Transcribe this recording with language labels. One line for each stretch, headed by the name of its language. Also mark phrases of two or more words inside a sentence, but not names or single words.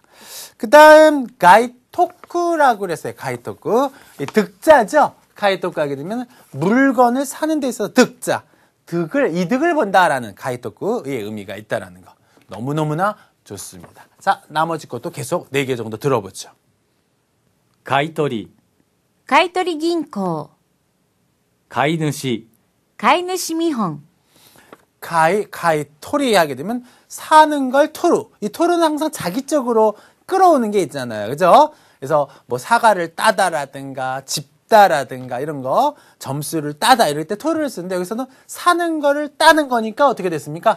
Korean: 그 다음 가이토크라고 그랬어요. 가이토크. 이 득자죠. 가이토크 하게 되면 물건을 사는 데 있어서 득자. 이득을 본다라는 가이토크의 의미가 있다라는 거. 너무너무나 좋습니다. 자, 나머지 것도 계속 4개 정도 들어보죠.
Japanese: 買い取り買い取り銀行買い主買い主見本
Korean: 가이토리 하게 되면 사는 걸 토루. 이 토루는 항상 자기적으로 끌어오는 게 있잖아요. 그죠? 그래서 뭐 사과를 따다라든가 집다라든가 이런 거 점수를 따다 이럴 때 토루를 쓰는데 여기서는 사는 거를 따는 거니까 어떻게 됐습니까?